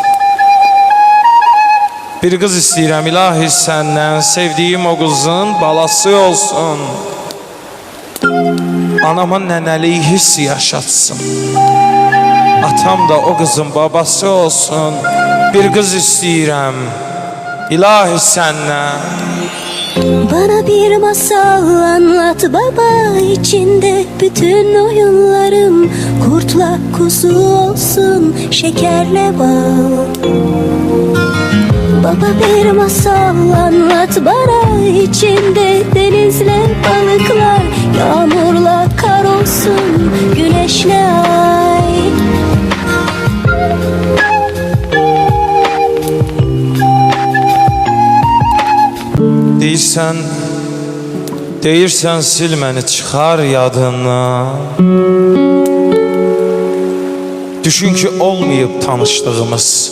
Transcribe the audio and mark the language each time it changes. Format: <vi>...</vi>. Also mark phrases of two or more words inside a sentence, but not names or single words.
<az>Bir qız istəyirəm ilahi səndən, sevdiyim o qızın balası olsun. Anama nənəlik hiss yaşatsın, atam da o qızın babası olsun. Bir qız istəyirəm ilahi səndən.</az> <tr>Bana bir masal anlat baba, içinde bütün oyunlarım kurtla kuzu olsun, şekerle bal. Baba bir masal anlat bana, içinde denizle balıklar, yağmurla kar olsun, güneşle ay.</tr> <az>Deyirsən sil məni çıxar yadına. Düşün ki olmayıb tanışdığımız.</az>